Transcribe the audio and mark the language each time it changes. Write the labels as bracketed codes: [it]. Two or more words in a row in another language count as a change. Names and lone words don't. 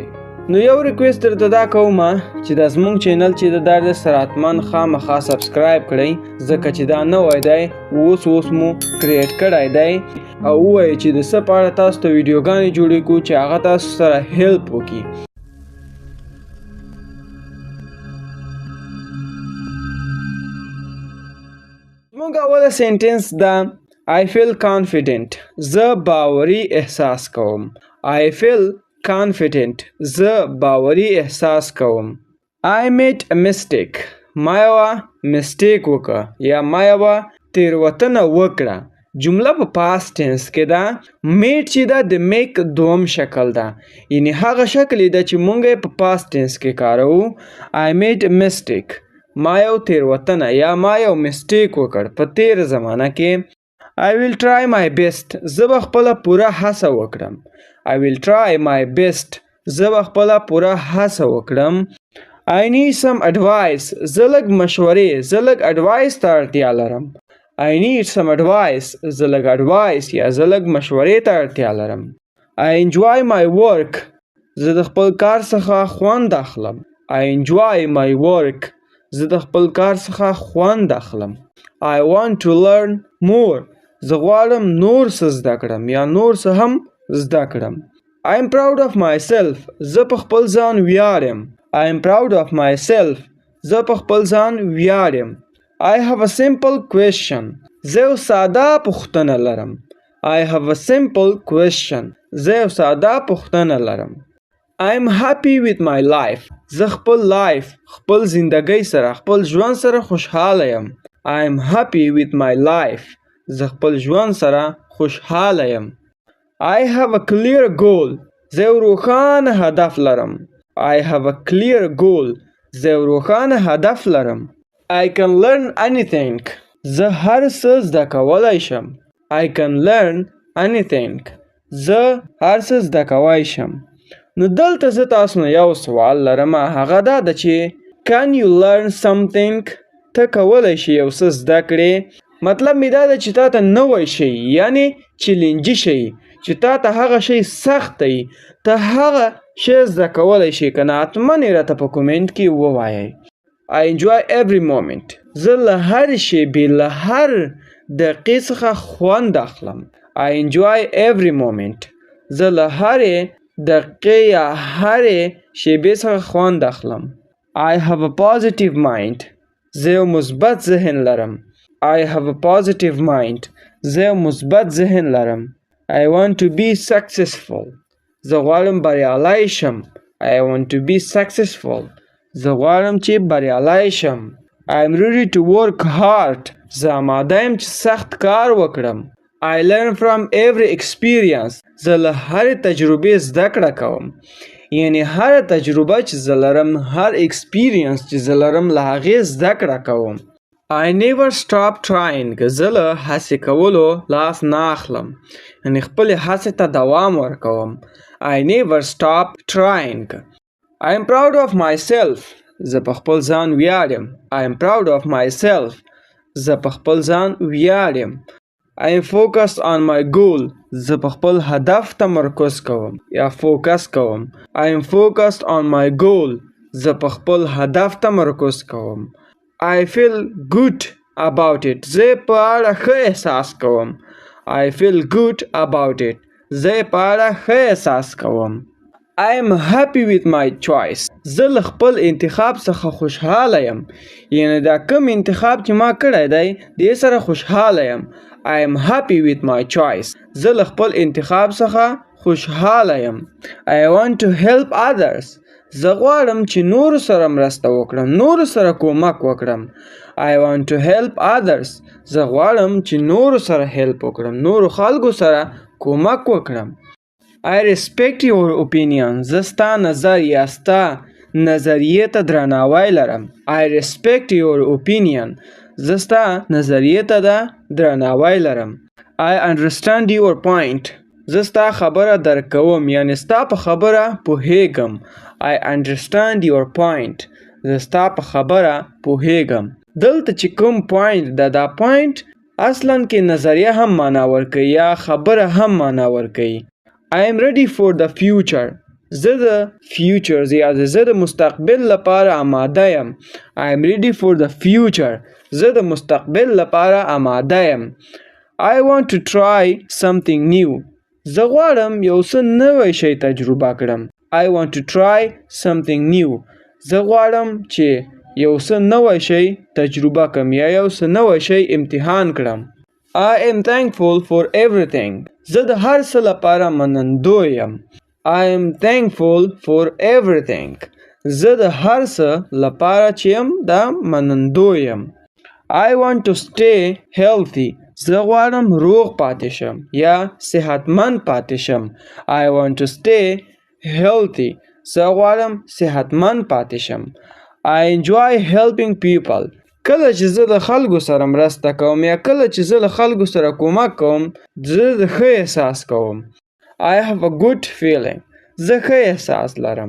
[ps] نو یو ریکویسټ درته دا کوم چې دا زموږ چینل چې د سره حتما خامخا سبسکرایب کړئ، ځکه چې دا نوی دی اوس مو کریټ کړی دی او ووایئ چې د څه په اړه تاسو ته ویډیوګانې جوړې کړو چې هغه تاسو سره هیلپ وکړي. زموږ اوله سنټنس ده [en] I feel confident. [ps] زه باوري احساس کوم. [en] I feel confident. [ps] زه باوري احساس کوم. [en] I made a mistake. [ps] ما یوه mistake وکړه یا ما یوه تیروتنه وکړه. جمله په [en] past tense [ps] کې ده. made چې ده د make دوم شکل ده، یعنی هغه شکل ده چې مونږ یې په [en] past tense [ps] کې کاروو. [en] I made a mistake. [ps] ما یو تیروتنه یا ما یو mistake وکړ په تیر زمانه کې. [en] I will try my best. [ps] زه به خپله پوره هڅه وکړم. [en] I will try my best. [ps] زه به خپله پوره هڅه وکړم. [en] I need some advice. [ps] زه لږ مشورې، زه لږ advice ته اړتیا لرم. [en] I need some advice. [ps] زه لږ advice یا زه لږ مشورې ته اړتیا لرم. [en] I enjoy my work. [ps] زه د خپل کار څخه خوند اخلم. [en] I enjoy my work. [ps] زه د خپل کار څخه خوند اخلم. [en] I want to learn more. [ps] زه غواړم نور څه زده کړم یا نور څه هم زده کړم. [en] I am proud of myself. [ps] زه په خپل ځان ویاړم. [en] I am proud of myself. [ps] زه په خپل ځان ویاړم. [en] I have a simple question. [ps] زه یو ساده پوښتنه لرم. [en] I have a simple question. [ps] زه یو ساده پوښتنه لرم. [en] I am happy with my life. [ps] زه خپل life، خپل زندګۍ سره، خپل ژوند سره خوشحاله یم. [en] I am happy with my life. [ps] زه خپل ژوند سره خوشحاله یم. [en] I have a clear goal. [ps] زه یو روښانه هدف لرم. [en] I have a clear goal. [ps] زه یو روښانه هدف لرم. [en] I can learn anything. [ps] زه هر څه زده کولی شم. [en] I can learn anything. [ps] زه هر څه زده کولی شم. نو دلته زه تاسو نه یو سوال لرم، هغه دا ده چې [en] can you learn something؟ [ps] ته کولی شي یو څه زده کړې. مطلب می دا ده چې تا ته نوی شی یعنی چیلنجي شی، چې تا ته هغه شی سخت دی، ته هغه شی زده کولی شي که نه حتما یې راته په کومنټ کې ووایئ. [en] I enjoy every moment. [ps] زه له هر شیبې له هر دقیقې څخه خوند اخلم. [en] I enjoy every moment. [ps] زه له هرې دقیقې یا هرې شیبې څخه خوند اخلم. [en] I have a positive mind. [ps] زه یو مثبت ذهن لرم. [en] I have a positive mind. [ps] زه یو مثبت ذهن لرم. [en] I want to be successful. [ps] زه غواړم بریالی شم. [en] I want to be successful. [ps] زه غواړم چې بریالی شم. [en] I am ready to work hard. [ps] زه آماده یم چې سخت کار وکړم. [en] I learn from every experience. [ps] زه له هرې تجربې زده کړه کوم. یعنی هر تجربه چې زه لرم، هر experience چې زه لرم، له هغې زده کړه کوم. [en] I never stop trying. [ps] زه له هڅې کولو لاس نه اخلم، یعنی خپلې هڅې ته دوام ورکوم. [en] I never stop trying. I am proud of myself. [ps] زه په خپل ځان ویاړم. [en] I am proud of myself. [ps] زه په خپل ځان ویاړم. [en] I am focused on my goal. [ps] زه په خپل هدف تمرکز کوم یا فوکس کوم. [en] I am focused on my goal. [ps] زه په خپل هدف تمرکز کوم. [en] I feel good about it. [ps] زه په اړه ښه احساس کوم. [en] I feel good about it. [ps] زه په اړه ښه احساس کوم. [en] I am happy with my choice. [ps] زه له خپل انتخاب څخه خوشحاله یم. یعنی دا کوم انتخاب چې ما کړی دی دې سره خوشحاله یم. [en] I am happy with my choice. [ps] زه له خپل انتخاب څخه خوشحاله یم. [en] I want to help others. [ps] زه غواړم چې نورو سره مرسته وکړم، نورو سره کومک وکړم. [en] I want to help others. [ps] زه غواړم چې نورو سره هیلپ وکړم، نورو خلکو سره کومک وکړم. [en] I respect your opinion. [ps] زه ستا نظر یا ستا نظریې ته درناوی لرم. [en] I respect your opinion. [ps] زه ستا نظریې ته درناوی لرم. [en] I understand your point. [ps] زه ستا خبره درک کوم یعنی ستا په خبره پوهیږم. [en] I understand your point. [ps] زه ستا په خبره پوهیږم. دلته چې کوم پوینټ دا پوینټ اصلا کې نظریه هم معنا ورکوي یا خبره هم معنا ورکوي. [en] I am ready for the future. [ps] زه د فیوچر یا زه د مستقبل لپاره آماده یم. [en] I am ready for the future. [ps] زه د مستقبل لپاره آماده یم. [en] I want to try something new. [ps] زه غواړم یو څه نوی شی تجربه کړم. [en] I want to try something new. [ps] زه غواړم چې یو څه نوی شی تجربه کړم یا یو څه نوی شی امتحان کړم. [en] I am thankful for everything. [ps] زه د هر څه لپاره منندوی یم. [en] I am thankful for everything. [ps] زه د هر څه لپاره چې یم دا منندوی یم. [en] I want to stay healthy. [ps] زه غواړم روغ پاتې شم یا صحتمند پاتې شم. [en] I want to stay healthy. [ps] زه غواړم صحتمند پاتې شم. [en] I enjoy helping people. [ps] کله چې زه د خلکو سره مرسته کوم یا کله چې زه له خلکو سره کومک کوم زه د ښه احساس کوم. [en] I have a good feeling. [ps] زه ښه احساس لرم.